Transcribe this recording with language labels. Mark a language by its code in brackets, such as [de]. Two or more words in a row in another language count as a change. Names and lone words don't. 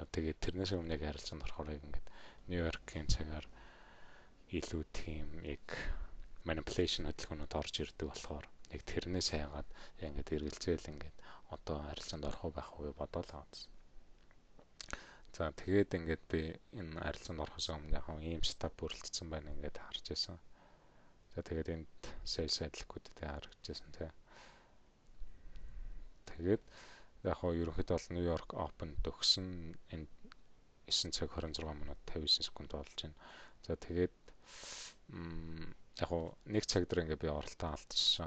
[mn] Тэгээд тэрнээс өмнө яг арилжаанд орохоор ингээд Нью-Йоркийн цагаар илүү тийм яг manipulation хөдөлгөөнүүд орж ирдэг болохоор яг тэрнээс хайгаад ингээд эргэлзээл ингээд одоо арилжаанд орох уу байх уу бодоод авсан. За тэгээд ингээд би энэ арилжаанд орохоос өмнө яг ийм стап бүрэлдсэн байна ингээд харж байсан. За тэгээд энд [en] sell side liquidity [mn] харагдажсэн тийм. Тэгээд яг ерөнхийдөө бол Нью-Йорк Open төгсөн энэ 9 цаг 26 минут 59 секунд болж байна. За тэгээд яг 1 цаг дээр ингээд би оролтоо алдчихсан.